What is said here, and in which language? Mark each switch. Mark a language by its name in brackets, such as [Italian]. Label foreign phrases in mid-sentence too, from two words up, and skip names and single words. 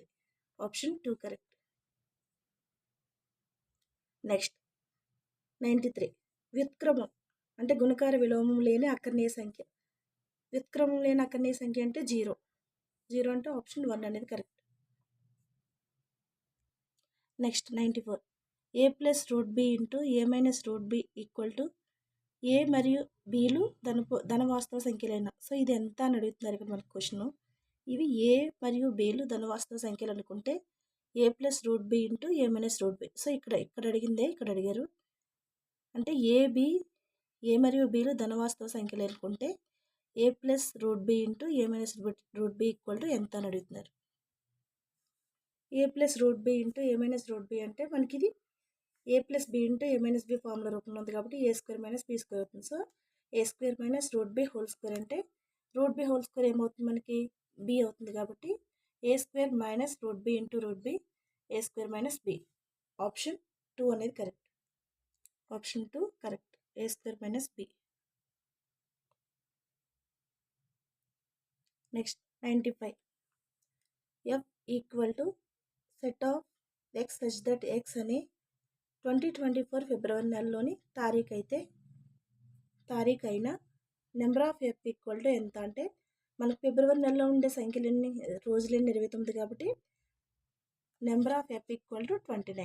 [English] option 2 correct. next 93. [Telugu] వ్యుత్క్రమం అంటే గుణకార విలోమం లేని అకర్ణీయ సంఖ్య. వ్యుత్క్రమం లేని అకర్ణీయ సంఖ్య అంటే 0 అంటే ఆప్షన్ 1 అనేది కరెక్ట్. [English] next 94. [Telugu] a + √b × a - √b = a మరియు bలు ధనవాస్తవ సంఖ్యలైన. సో ఇది ఎంత అని అడుగుతున్నారు ఇక్కడ మనకు క్వశ్చన్. ఇవి a మరియు bలు ధనవాస్తవ సంఖ్యలు అనుకుంటే a + √b × a - √b. సో ఇక్కడ అడిగిందే ఇక్కడ అడిగారు. అంటే a మరియు bలు ధనవాస్తవ సంఖ్యలు అనుకుంటే a + √b × a - √b = ఎంత అని అడుగుతున్నారు. a + √b × a - √b అంటే మనకి ఇది a + b × a - b ఫార్ములా రూపంలో ఉంది కాబట్టి a² - b² అవుతుంది. సో a² - √b² అంటే √b² ఏమవుతుంది మనకి b అవుతుంది కాబట్టి a² - √b × √b a² - b. ఆప్షన్ 2 అనేది కరెక్ట్. [English] option 2 correct. a² - b. నెక్స్ట్ 95. [Telugu] f = [English] set of x such that x [Telugu] అనే 2024 ఫిబ్రవరి నెలలోని తారీఖు అయిన [English] number of f [Telugu] = ఎంత అంటే మనకు ఫిబ్రవరి నెలలో ఉండే సంఖ్యలు ఎన్ని, రోజులు ఎన్ని, 29 కాబట్టి [English] number of f [Telugu] = 29.